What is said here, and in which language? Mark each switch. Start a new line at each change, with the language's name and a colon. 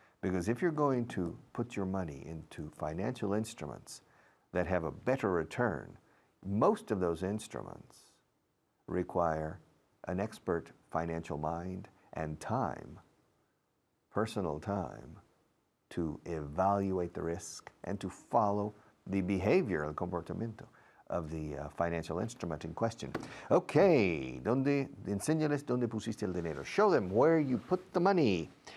English: Because if you're going to put your money into financial instruments that have a better return, most of those instruments require an expert financial mind and time, personal time, to evaluate the risk and to follow the behavior,
Spanish: el comportamiento
English: of the financial instrument in question.
Spanish: Okay, enséñales dónde pusiste el dinero.
English: Show them where you put the money.